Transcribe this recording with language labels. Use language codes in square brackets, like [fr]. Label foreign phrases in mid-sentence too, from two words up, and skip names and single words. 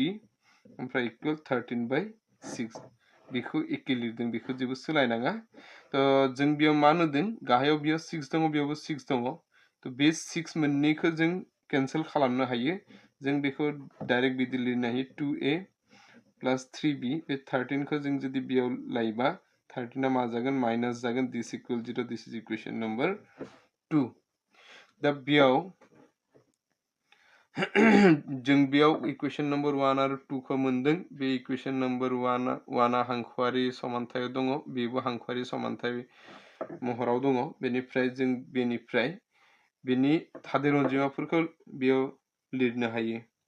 [brx] ओमफ्राय इक्वल 13/6 बेखौ एके लिरदों बेखौ जेबो सोलायनाङा तो जों बेयाव मा नुदों गाहायाव बेयाव 6 दङ बेयावबो 6 दङ तो बे 6 मोननैखौ जों कैंसिल खालामनो हायो जों बेखौ डाइरेक्ट बिदि लिरनो हायो 2a प्लस 3b बे 13 खौ जों जुदि बेयाव लायोबा 13 मा जागोन माइनास जागोन [en] this equal 0 this is equation number 2 [brx] दा बेयाव जों बेयाव [en] equation number 1 [brx] आरो 2 खौ मोनदों बे [en] equation number 1 [brx] आ हांखोआरि समानथायाव दङ बेबो हांखोआरि समानथाय महराव दङ बेनिफ्राय जों बेनि थादेर अनजिमाफोरखौ बेयाव लिरनो हायो